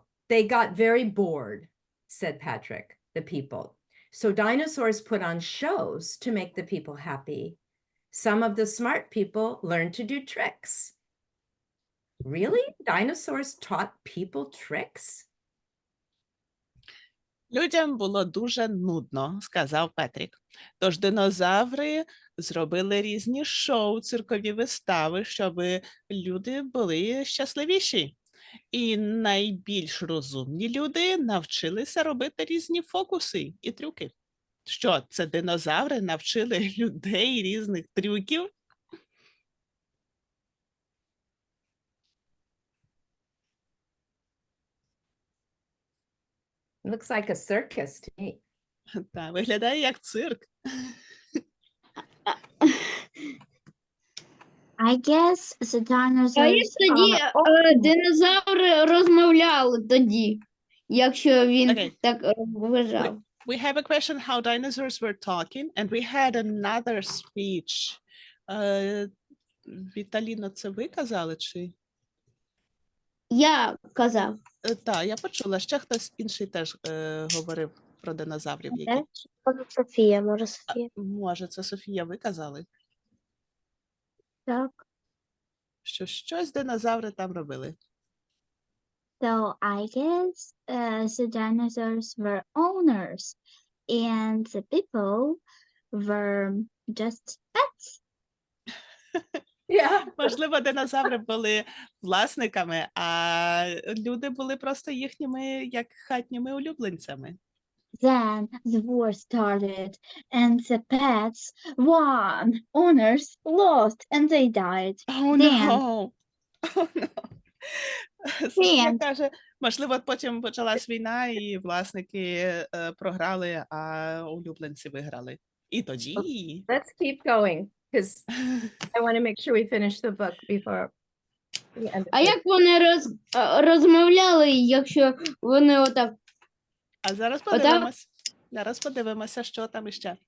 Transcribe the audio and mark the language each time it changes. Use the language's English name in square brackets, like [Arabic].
[English] They got very bored, said Patrick, the people. So dinosaurs put on shows to make the people happy. Some of the smart people learned to do tricks. Really? Dinosaurs taught people tricks? [Ukrainian] Людям було дуже нудно, сказав Петрік. Тож динозаври зробили різні шоу, циркові вистави, щоб люди були щасливіші. І найбільш розумні люди навчилися робити різні фокуси і трюки. Що, це динозаври навчили людей різних трюків? [English] Looks like a circus to me. [Ukrainian] Та, виглядає як цирк. [English] I guess the dinosaurs [Ukrainian] А як тоді динозаври розмовляли тоді? якщо він [English] Okay. [Ukrainian] так вважав. [English] We have a question how dinosaurs were talking, and we had another speech. [Ukrainian] Віталіно, це ви казали, чи? Я казав. Так, я почула. Ще хтось інший теж говорив про динозаврів. Які... Софія, може Софія. Може, це Софія, ви казали? Так. Що щось динозаври там робили. [English] So I guess the dinosaurs were owners and the people were just pets. Yeah. [Ukrainian] Можливо, динозаври були власниками, а люди були просто їхніми, як хатніми улюбленцями. [English] Then the war started and the pets won. Owners lost and they died. Oh, Then- no! Oh, no! Софія Then- [Ukrainian] каже, можливо, потім почалась війна, і власники програли, а улюбленці виграли. І тоді... [English] Let's keep going because I want to make sure we finish the book before we end [Ukrainian] А [English] it. [Ukrainian] як вони розмовляли, якщо вони отак? А зараз подивимось. Зараз подивимося, що там іще.